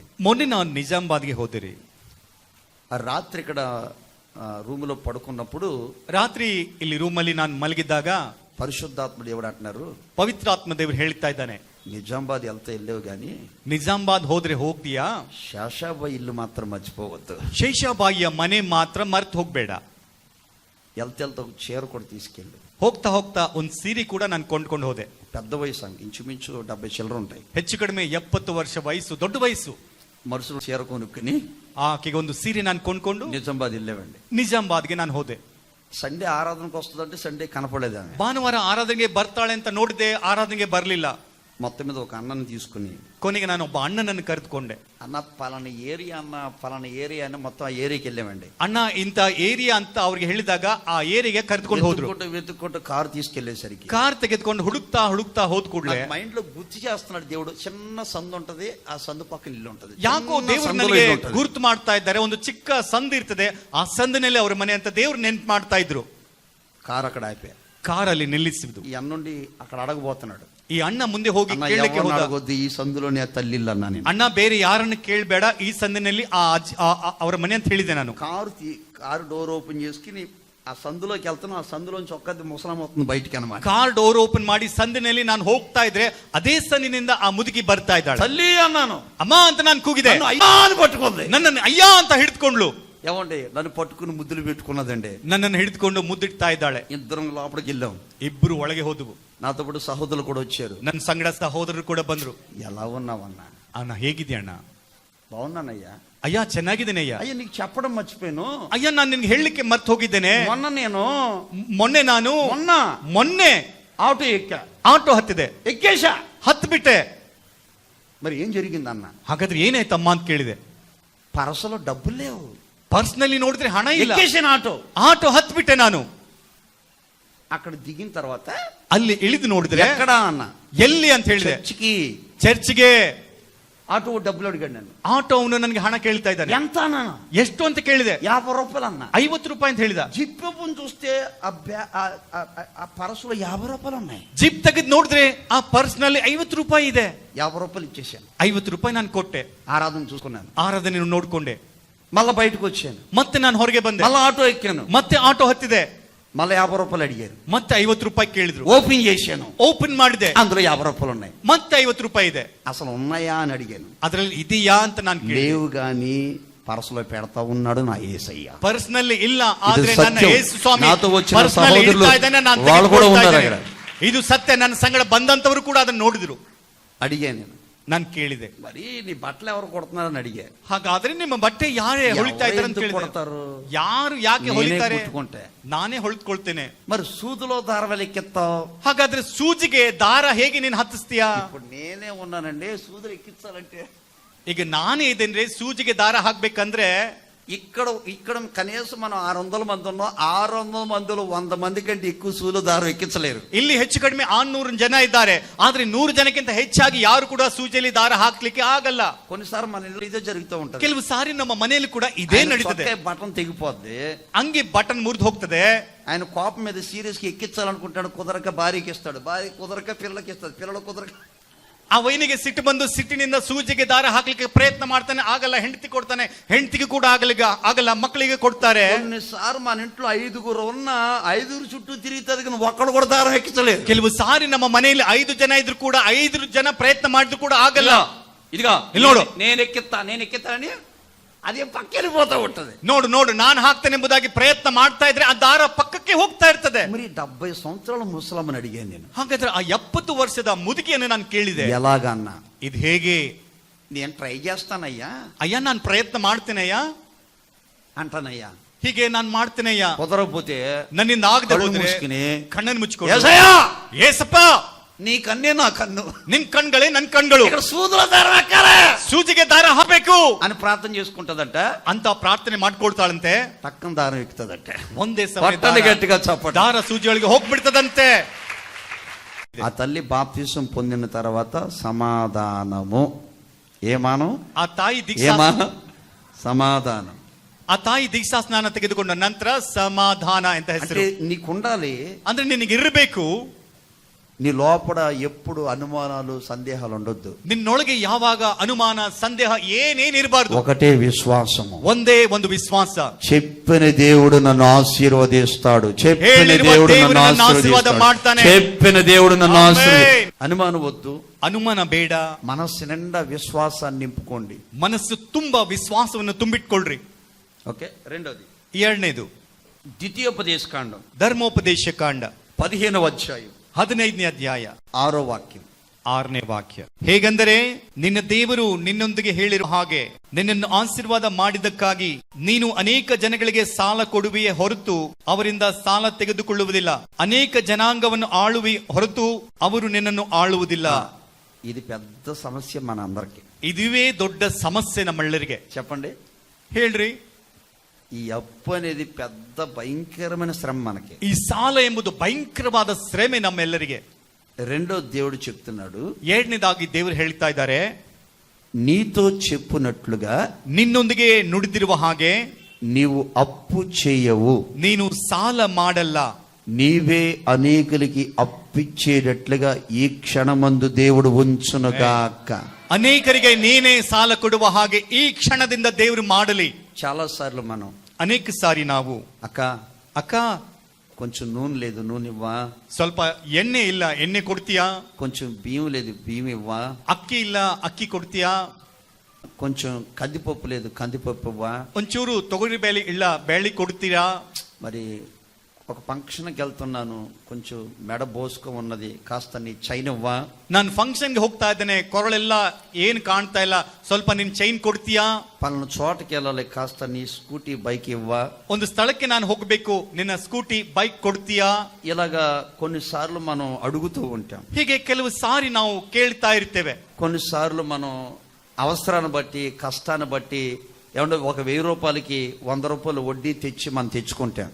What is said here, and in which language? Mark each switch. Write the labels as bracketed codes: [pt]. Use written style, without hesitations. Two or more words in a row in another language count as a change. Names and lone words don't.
[kn] ಮೊನ್ನೆ ನಾನು ನಿಜಾಮಾಬಾದ್ಗೆ ಹೋದಿರಿ. [te] ఆ రాత్రి ఇక్కడ రూములో పడుకున్నప్పుడు, [kn] ರಾತ್ರಿ ಇಲ್ಲಿ ರೂಮಲ್ಲಿ ನಾನು ಮಲಗಿದ್ದಾಗ [te] పరిశుద్ధాత్మ దేవుడు అంటున్నారు, [kn] ಪವಿತ್ರಾತ್ಮ ದೇವರು ಹೇಳ್ತಾ ಇದ್ದಾನೆ, [te] నిజామాబాద్ వెళ్తే వెళ్ళావు గాని [kn] ನಿಜಾಮಾಬಾದ್ ಹೋದ್ರೆ ಹೋಗ್ತೀಯಾ, [te] శాషాబాయి ఇల్లు మాత్రం మర్చిపోవద్దు, [kn] ಶೇಷಾಬಾಯಿಯ ಮನೆ ಮಾತ್ರ ಮರ್ತು ಹೋಗ್ಬೇಡ. [te] వెళ్తే ఒక చీర కూడా తీసుకెళ్ళు. [kn] ಹೋಗ್ತಾ ಹೋಗ್ತಾ ಒಂದ್ ಸೀರೆ ಕೂಡ ನಾನು ಕೊಂಡ್ಕೊಂಡು ಹೋದೆ. [te] పెద్ద వయసు, ఇంచుమించు 70 చిల్లర ఉంటాయి. [kn] ಹೆಚ್ಚು ಕಡಿಮೆ 70 ವರ್ಷ ವಯಸ್ಸು, ದೊಡ್ಡ ವಯಸ್ಸು. [te] మరుసటి చీర కొనుక్కుని [kn] ಆಕೆಗೆ ಒಂದು ಸೀರೆ ನಾನು ಕೊಂಡ್ಕೊಂಡು [te] నిజామాబాద్ వెళ్ళామండి. [kn] ನಿಜಾಮಾಬಾದ್ಗೆ ನಾನು ಹೋದೆ. [te] సండే ఆరాధనకు వస్తుందంటే సండే కనపడలేదు ఆమె. [kn] ಭಾನುವಾರ ಆರಾಧನೆಗೆ ಬರ್ತಾಳೆ ಅಂತ ನೋಡಿದೆ, ಆರಾಧನೆಗೆ ಬರ್ಲಿಲ್ಲ. [te] మొత్తం మీద ఒక అన్నని తీసుకుని [kn] ಕೊನೆಗೆ ನಾನು ಒಬ್ಬ ಅಣ್ಣನನ್ನು ಕರೆದುಕೊಂಡೆ. [te] అన్న పలానా ఏరియా, అన్న పలానా ఏరియా అని మొత్తం ఆ ఏరియాకి వెళ్ళామండి. [kn] ಅಣ್ಣ ಇಂತ ಏರಿಯಾ ಅಂತ ಅವ್ರಿಗೆ ಹೇಳಿದಾಗ ಆ ಏರಿಯಾಗೆ ಕರೆದುಕೊಂಡು ಹೋದ್ರು. [te] వెతుక్కుంటూ కారు తీసుకెళ్లేసరికి [kn] ಕಾರ್ ತೆಗೆದುಕೊಂಡು ಹುಡುಕ್ತಾ ಹುಡುಕ್ತಾ ಹೋದ್ ಕೂಡಲೇ [te] మైండ్ లో గుర్తు చేస్తున్నాడు దేవుడు. చిన్న సందు ఉంటది, ఆ సందు పక్కన ఇల్లు ఉంటది. [kn] ಯಾಕೋ ದೇವರು ನನಗೆ ಗುರುತು ಮಾಡ್ತಾ ಇದ್ದಾರೆ, ಒಂದು ಚಿಕ್ಕ ಸಂದು ಇರ್ತದೆ, ಆ ಸಂದಿನಲ್ಲಿ ಅವ್ರ ಮನೆ ಅಂತ ದೇವ್ರು ನೆನ್ಪು ಮಾಡ್ತಾ ಇದ್ರು. [te] కారు అక్కడ ఆపే, [kn] ಕಾರಲ್ಲಿ ನಿಲ್ಲಿಸಿದ್ದು. [te] ఈ అన్నుండి అక్కడ అడగబోతున్నాడు. [kn] ಈ ಅಣ್ಣ ಮುಂದೆ ಹೋಗಿ ಕೇಳಲಿಕ್ಕೆ ಹೋದ. ಈ ಸಂదులోనే తల్లిಲ್ಲ ನಾನು. ಅಣ್ಣ ಬೇರೆ ಯಾರನ್ನು ಕೇಳಬೇಡ, ಈ ಸಂದಿನಲ್ಲಿ ಅವರ ಮನೆ ಅಂತ ಹೇಳಿದೆ ನಾನು. [te] కారు [en] door open [te] చేసుకుని ఆ సందులోకి వెళ్తాను, ఆ సందులోంచి ఒక్కది ముసలాం అవుతుంది బయటికి అన్నమాట. [kn] ಕಾರ್ [en] door open [kn] ಮಾಡಿ ಸಂದಿನಲ್ಲಿ ನಾನು ಹೋಗ್ತಾ ಇದ್ರೆ ಅದೇ ಸಂದಿನಿಂದ ಆ ಮುದುಕಿ ಬರ್ತಾ ಇದ್ದಾಳೆ. [te] తల్లి అన్నాను, [kn] ಅಮ್ಮ ಅಂತ ನಾನು ಕೂಗಿದೆ. [te] అని పట్టుకుంది, [kn] ನನ್ನನ್ನು ಅಯ್ಯ ಅಂತ ಹಿಡಿದುಕೊಂಡ್ಲು. [te] ఏమండి నన్ను పట్టుకుని ముద్దులు పెట్టుకున్నదండి. [kn] ನನ್ನನ್ನು ಹಿಡಿದುಕೊಂಡು ಮುದ್ದಿಡ್ತಾ ಇದ್ದಾಳೆ. [te] ఇద్దరం లోపలికి వెళ్ళాం. [kn] ಇಬ್ರು ಒಳಗೆ ಹೋದವು. [te] నాతో పాటు సహోదరులు కూడా వచ్చారు. [kn] ನನ್ನ ಸಂಗಡ ಸಹೋದರರು ಕೂಡ ಬಂದ್ರು. [te] ఎలా ఉన్నావన్నా? [kn] ಅಣ್ಣ ಹೇಗಿದ್ಯಾ ಅಣ್ಣ? [te] బాగున్నానయ్యా. [kn] ಅಯ್ಯ ಚೆನ್ನಾಗಿದ್ದೇನೆ ಅಯ್ಯ. [te] అయ్యా నీకు చెప్పడం మర్చిపోయాను. [kn] ಅಯ್ಯ ನಾನು ನಿನ್ಗೆ ಹೇಳಲಿಕ್ಕೆ ಮರ್ತು ಹೋಗಿದ್ದೇನೆ. [te] మొన్న [kn] ಮೊನ್ನೆ [te] ఆటో ఎక్కా, [kn] ಆಟೋ ಹತ್ತಿದೆ, [te] ఎక్కేశా. [kn] ಹತ್ತು ಬಿಟ್ಟೆ. [te] మరి ఏం జరిగిందన్న? [kn] ಹಾಗಾದ್ರೆ ಏನಾಯ್ತಮ್ಮ ಅಂತ ಕೇಳಿದೆ. [te] పరసలో డబ్బులు లేవు, [kn] ಪರ್ಸ್ ನಲ್ಲಿ ನೋಡಿದ್ರೆ ಹಣ ಇಲ್ಲ. [te] ఎక్కేసాను ఆటో. [kn] ಆಟೋ ಹತ್ತು ಬಿಟ್ಟೆ ನಾನು. [te] అక్కడ దిగిన తర్వాత [kn] ಅಲ್ಲಿ ಇಳಿದು ನೋಡಿದ್ರೆ [te] ఎక్కడ అన్న? [kn] ಎಲ್ಲಿ ಅಂತ ಹೇಳಿದೆ. [te] చర్చికి. [kn] ಚರ್ಚ್ಗೆ. [te] ఆటో డబ్బులు అడిగాడు నన్ను. [kn] ಆಟೋ ಅವನು ನನಗೆ ಹಣ ಕೇಳ್ತಾ ಇದ್ದಾನೆ. [te] ఎంత అన్న? [kn] ಎಷ್ಟು ಅಂತ ಕೇಳಿದೆ. [te] 50 రూపాయలు అన్న. [kn] 50 ರೂಪಾಯಿ ಅಂತ ಹೇಳಿದ. [te] జిప్పని చూస్తే ఆ పరసులో 50 రూపాయలు ఉన్నాయి. [kn] ಜಿಪ್ ತೆಗೆದು ನೋಡಿದ್ರೆ ಆ ಪರ್ಸ್ ನಲ್ಲಿ 50 ರೂಪಾಯಿ ಇದೆ. [te] 50 రూపాయలు ఇచ్చేసాను. [kn] 50 ರೂಪಾಯಿ ನಾನು ಕೊಟ್ಟೆ. [te] ఆరాధన చూసుకున్నాను. [kn] ಆರಾಧನೆ ನೋಡ್ಕೊಂಡೆ. [te] మళ్ళీ బయటకు వచ్చాను. [kn] ಮತ್ತೆ ನಾನು ಹೊರಗೆ ಬಂದೆ. [te] మళ్ళీ ఆటో ఎక్కాను. [kn] ಮತ್ತೆ ಆಟೋ ಹತ್ತಿದೆ. [te] మళ్ళీ 50 రూపాయలు అడిగారు. [kn] ಮತ್ತೆ 50 ರೂಪಾಯಿ ಕೇಳಿದ್ರು. [te] ఓపెన్ చేశాను. [kn] ಓಪನ್ ಮಾಡಿದೆ. [te] అందులో 50 రూపాయలు ఉన్నాయి. [kn] ಮತ್ತೆ 50 ರೂಪಾಯಿ ಇದೆ. [te] అసలు ఉన్నాయా అని అడిగాను. [kn] ಅದ್ರಲ್ಲಿ ಇದೆಯಾ ಅಂತ ನಾನು ಕೇಳಿದೆ. [te] లేవు గాని పరసలో పెడతా ఉన్నాడు నా యేసయ్య. [kn] ಪರ್ಸ್ ನಲ್ಲಿ ಇಲ್ಲ, [te] ఇది [kn] ಆದ್ರೆ ನನ್ನ [te] సత్యం. [kn] ಯೇಸು ಸ್ವಾಮಿ [te] నాతో వచ్చిన [kn] ಪರ್ಸ್ ನಲ್ಲಿ [te] సహోదరులు [kn] ಇಡ್ತಾ ಇದ್ದಾನೆ, ನಾನು [te] వాళ్ళు కూడా [kn] ತೆಗೆದುಕೊಳ್ತಾ [te] ఉన్నారు [kn] ಇದ್ದೇನೆ. [te] అక్కడ. [kn] ಇದು ಸತ್ಯ. ನನ್ನ ಸಂಗಡ ಬಂದಂತವರು ಕೂಡ ಅದನ್ನು ನೋಡಿದ್ರು. [te] అడిగాను నేను. [kn] ನಾನು ಕೇಳಿದೆ, [te] మరి నీ బట్టలు ఎవరు కొడుతున్నారని అడిగా. [kn] ಹಾಗಾದ್ರೆ ನಿಮ್ಮ ಬಟ್ಟೆ ಯಾರೇ ಹೊಲಿತಾ ಇದ್ದಾರೆ ಅಂತ ಕೇಳಿದೆ. [te] కొడతారు? [kn] ಯಾರು ಯಾಕೆ ಹೊಲಿತಾರೆ? [te] కుట్టుకుంటే [kn] ನಾನೇ ಹೊಲಿದ್ಕೊಳ್ತೇನೆ. [te] మరి సూదులో దారవలు ఎక్కిస్తావు. [kn] ಹಾಗಾದ್ರೆ ಸೂಜಿಗೆ ದಾರ ಹೇಗೆ ನೀನು ಹತ್ತಿಸ್ತೀಯಾ? [te] ఇప్పుడు నేనే ఉన్నానండి సూదులు ఎక్కించాలంటే. [kn] ಈಗ ನಾನೇ ಇದೇನ್ರಿ ಸೂಜಿಗೆ ದಾರ ಹಾಕ್ಬೇಕಂದ್ರೆ [te] ఇక్కడ కనీసం మనం 600 మంది ఉన్నాం. 600 మందిలో 100 మంది కంటే ఎక్కువ సూలు దారం ఎక్కించలేరు. [kn] ಇಲ್ಲಿ ಹೆಚ್ಚು ಕಡಿಮೆ 600 ಜನ ಇದ್ದಾರೆ, ಆದ್ರೆ 100 ಜನಕ್ಕಿಂತ ಹೆಚ್ಚಾಗಿ ಯಾರು ಕೂಡ ಸೂಜಿಯಲ್ಲಿ ದಾರ ಹಾಕ್ಲಿಕ್ಕೆ ಆಗಲ್ಲ. [te] కొన్నిసార్లు మన ఇంట్లో ఇదే జరుగుతూ ఉంటది. [kn] ಕೆಲವು ಸಾರಿ ನಮ್ಮ ಮನೆಯಲ್ಲಿ ಕೂಡ ಇದೇ ನಡೀತದೆ. [te] బటన్ తెగిపోద్ది, [kn] ಅಂಗಿ ಬಟನ್ ಮುರಿದು ಹೋಗ್ತದೆ. [te] ఆయన కోపం మీద సీరియస్ గా ఎక్కించాలనుకుంటాడు. కుదరక భార్యకి ఇస్తాడు, భార్య కుదరక పిల్లలకి ఇస్తాడు, పిల్లలు కుదరక [kn] ಆ ವೈನಿಗೆ ಸಿಟ್ಟು ಬಂದು ಸಿಟ್ಟಿನಿಂದ ಸೂಜಿಗೆ ದಾರ ಹಾಕ್ಲಿಕ್ಕೆ ಪ್ರಯತ್ನ ಮಾಡ್ತಾನೆ, ಆಗಲ್ಲ. ಹೆಂಡತಿ ಕೊಡ್ತಾನೆ, ಹೆಂಡತಿಗೆ ಕೂಡ ಆಗಲ್ಲ. ಮಕ್ಕಳಿಗೆ ಕೊಡ್ತಾರೆ. [te] కొన్నిసార్లు మన ఇంట్లో 5గురు ఉన్న 5 చుట్టూ తిరుగుతుంది కానీ ఒక్కడు కూడా దారం ఎక్కించలేదు. [kn] ಕೆಲವು ಸಾರಿ ನಮ್ಮ ಮನೆಯಲ್ಲಿ 5 ಜನ ಇದ್ರು ಕೂಡ 5 ಜನ ಪ್ರಯತ್ನ ಮಾಡಿದ್ರು ಕೂಡ ಆಗಲ್ಲ. [te] ఇదిగా [kn] ಇಲ್ಲಿ ನೋಡು, [te] నేను ఎక్కిస్తానని అదే పక్కెళ్ళిపోతా ఉంటది. [kn] ನೋಡು ನಾನು ಹಾಕ್ತೇನೆ ಎಂಬುದಾಗಿ ಪ್ರಯತ್ನ ಮಾಡ್ತಾ ಇದ್ರೆ ಆ ದಾರ ಪಕ್ಕಕ್ಕೆ ಹೋಗ್ತಾ ಇರ್ತದೆ. [te] మరి 70 సంవత్సరాల ముసలమ్మని అడిగాను నేను. [kn] ಹಾಗಾದ್ರೆ ಆ 70 ವರ್ಷದ ಮುದುಕಿಯನ್ನು ನಾನು ಕೇಳಿದೆ, [te] ఎలాగన్నా [kn] ಇದು ಹೇಗೆ? [te] నేను ట్రై చేస్తానయ్యా. [kn] ಅಯ್ಯ ನಾನು ಪ್ರಯತ್ನ ಮಾಡ್ತೇನಯ್ಯ [te] అంటానయ్యా. [kn] ಹೀಗೆ ನಾನು ಮಾಡ್ತೇನಯ್ಯ. [te] కుదరకపోతే [kn] ನನ್ನಿಂದ ಆಗದೆ ಹೋದ್ರೆ [te] ముసుకుని [kn] ಕಣ್ಣನ್ನು ಮುಚ್ಚಿಕೊಂಡು, [te] యేసయ్యా [kn] ಏಸಪ್ಪ [te] నీ కన్నే నా కన్ను, [kn] ನಿನ್ ಕಣ್ಗಳೇ ನನ್ ಕಣ್ಗಳು, [te] ఇక్కడ సూదుల దారం ఎక్కాలి, [kn] ಸೂಜಿಗೆ ದಾರ ಹಾಕ್ಬೇಕು [te] అని ప్రార్థన చేసుకుంటదంట. [kn] ಅಂತ ಪ್ರಾರ್ಥನೆ ಮಾಡ್ಕೊಳ್ತಾಳಂತೆ. [te] టక్కన దారం ఎక్కుతుందంట. [kn] ಒಂದೇ [te] పట్టని [kn] ಸಮಯ [te] గట్టిగా చప్పట. [kn] ದಾರ ಸೂಜಿಯೊಳಗೆ ಹೋಗ್ಬಿಡ್ತದಂತೆ. [te] ఆ తల్లి బాప్తిసం పొందిన తర్వాత సమాధానము. ఏమానం? [kn] ಆ ತಾಯಿ [te] ఏమానం? సమాధానం. [kn] ಆ ತಾಯಿ ದೀಕ್ಷಾ ಸ್ನಾನ ತೆಗೆದುಕೊಂಡ ನಂತರ ಸಮಾಧಾನ ಅಂತ ಹೆಸರು. [te] అంటే నీకుండాలి, [kn] ಅಂದ್ರೆ ನಿನಗೆ ಇರಬೇಕು, [te] నీ లోపల ఎప్పుడు అనుమానాలు సందేహాలు ఉండొద్దు. [kn] ನಿನ್ನೊಳಗೆ ಯಾವಾಗ ಅನುಮಾನ ಸಂದೇಹ ಏನೇನಿರಬಾರ್ದು. [te] ఒకటే విశ్వాసము, [kn] ಒಂದೇ ಒಂದು ವಿಶ್ವಾಸ. [te] చెప్పిన దేవుడు నన్ను ఆశీర్వదిస్తాడు, చెప్పిన దేవుడు నన్ను ఆశీర్వదిస్తాడు, చెప్పిన దేవుడు నన్ను ఆశీర్వదిస్తాడు. అనుమానం వద్దు, [kn] ಅನುಮಾನ ಬೇಡ. [te] మనస్సు నిండా విశ్వాసాన్ని నింపుకోండి. [kn] ಮನಸ್ಸು ತುಂಬಾ ವಿಶ್ವಾಸವನ್ನು ತುಂಬಿಟ್ಕೊಳ್ರಿ. [te] ఓకే. రెండోది, [kn] ಎರಡನೇದು [te] ద్వితీయోపదేశ కాండం [kn] ಧರ್ಮೋಪದೇಶ ಕಾಂಡ [te] 15వ అధ్యాయం [kn] 15ನೇ ಅಧ್ಯಾಯ [te] 6వ వాక్యం. [kn] 6ನೇ ವಾಕ್ಯ. ಹೇಗೆಂದರೆ ನಿನ್ನ ದೇವರು ನಿನ್ನೊಂದಿಗೆ ಹೇಳಿರುವ ಹಾಗೆ ನಿನ್ನನ್ನು ಆಶೀರ್ವಾದ ಮಾಡಿದ್ದಕ್ಕಾಗಿ ನೀನು ಅನೇಕ ಜನಗಳಿಗೆ ಸಾಲ ಕೊಡುವೆಯೇ ಹೊರತು ಅವರಿಂದ ಸಾಲ ತೆಗೆದುಕೊಳ್ಳುವುದಿಲ್ಲ. ಅನೇಕ ಜನಾಂಗವನ್ನು ಆಳುವಿ ಹೊರತು ಅವರು ನಿನ್ನನ್ನು ಆಳುವುದಿಲ್ಲ. [te] ఇది పెద్ద సమస్య మన అందరికి. [kn] ಇದುವೇ ದೊಡ್ಡ ಸಮಸ್ಯೆ ನಮ್ಮೆಲ್ಲರಿಗೆ. [te] చెప్పండి, [kn] ಹೇಳ್ರಿ. [te] ఈ అప్పు అనేది పెద్ద భయంకరమైన శ్రమ మనకి. [kn] ಈ ಸಾಲ ಎಂಬುದು ಭಯಂಕರವಾದ ಶ್ರಮೆ ನಮ್ಮೆಲ್ಲರಿಗೆ. [te] రెండో దేవుడు చెప్తున్నాడు, [kn] ಎರಡನೇದಾಗಿ ದೇವರು ಹೇಳ್ತಾ ಇದ್ದಾರೆ, [te] నీతో చెప్పునట్లుగా [kn] ನಿನ್ನೊಂದಿಗೆ ನುಡಿದಿರುವ ಹಾಗೆ [te] నీవు అప్పు చేయవు, [kn] ನೀನು ಸಾಲ ಮಾಡಲ್ಲ, [te] నీవే అనేకులకి అప్పిచ్చేటట్లుగా ఈ క్షణమందు దేవుడు ఉంచునుగాక. [kn] ಅನೇಕರಿಗೆ ನೀನೇ ಸಾಲ ಕೊಡುವ ಹಾಗೆ ಈ ಕ್ಷಣದಿಂದ ದೇವರು ಮಾಡಲಿ. [te] చాలా సార్లు మనం, [kn] ಅನೇಕ ಸಾರಿ ನಾವು, ಅಕ್ಕ [te] కొంచెం నూనె లేదు, నూనె ఇవ్వా. [kn] ಸ್ವಲ್ಪ ಎಣ್ಣೆ ಇಲ್ಲ, ಎಣ್ಣೆ ಕೊಡ್ತೀಯಾ? [te] కొంచెం బియ్యం లేదు, బియ్యం ఇవ్వా. [kn] ಅಕ್ಕಿ ಇಲ್ಲ, ಅಕ್ಕಿ ಕೊಡ್ತೀಯಾ? [te] కొంచెం కందిపప్పు లేదు, కందిపప్పు ఇవ్వా. [kn] ಒಂಚೂರು ತೊಗರಿ ಬೇಳೆ ಇಲ್ಲ, ಬೇಳೆ ಕೊಡ್ತೀರಾ? [te] మరి ఒక ఫంక్షన్కి వెళ్తున్నాను, కొంచెం మెడ బోసుకు ఉన్నది, కాస్త నీ చైన్ ఇవ్వా. [kn] ನಾನು ಫಂಕ್ಷನ್ಗೆ ಹೋಗ್ತಾ ಇದ್ದೇನೆ, ಕೊರಳೆಲ್ಲ ಏನ್ ಕಾಣ್ತಾ ಇಲ್ಲ, ಸ್ವಲ್ಪ ನಿನ್ ಚೈನ್ ಕೊಡ್ತೀಯಾ? [te] పలానా చోటకి వెళ్ళాలి, కాస్త నీ [en] scooty bike [te] ఇవ్వా. [kn] ಒಂದು ಸ್ಥಳಕ್ಕೆ ನಾನು ಹೋಗ್ಬೇಕು, ನಿನ್ನ [en] scooty bike [kn] ಕೊಡ್ತೀಯಾ? [te] ఇలాగా కొన్నిసార్లు మనం అడుగుతూ ఉంటాం. [kn] ಹೀಗೆ ಕೆಲವು ಸಾರಿ ನಾವು ಕೇಳ್ತಾ ಇರ್ತೇವೆ. [te] కొన్నిసార్లు మనం అవసరాన్ని బట్టి, కష్టాన్ని బట్టి ఏమంటే ఒక 1000 రూపాయలకి 100 రూపాయలు వడ్డీ తెచ్చి మనం తెచ్చుకుంటాం.